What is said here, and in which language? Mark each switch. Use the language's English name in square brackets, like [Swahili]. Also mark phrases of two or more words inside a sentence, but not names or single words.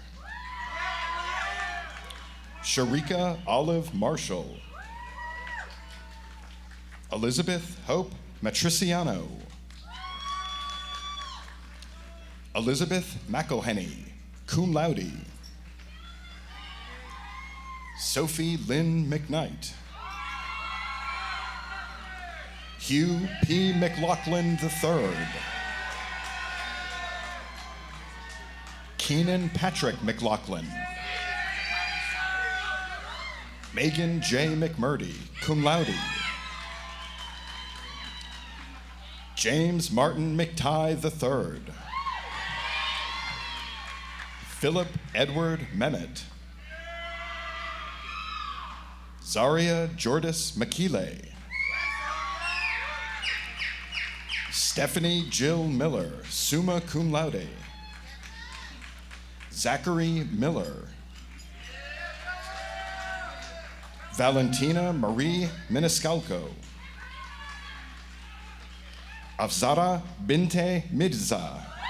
[English] Sharika Olive Marshall. Elizabeth Hope Matriciano. Elizabeth McElhenney. [Latin] cum laude. [English] Sophie Lynn McKnight. Hugh P. McLaughlin III. Keenan Patrick McLaughlin. Megan J. McMurdy, [Latin] cum laude. [English] James Martin McTighe III. Philip Edward Mehmet. Zaria Jordis Makile. Stephanie Jill Miller, [Latin] summa cum laude. [English] Zachary Miller. Valentina Marie Miniscalco. Afzara Binte Mirza.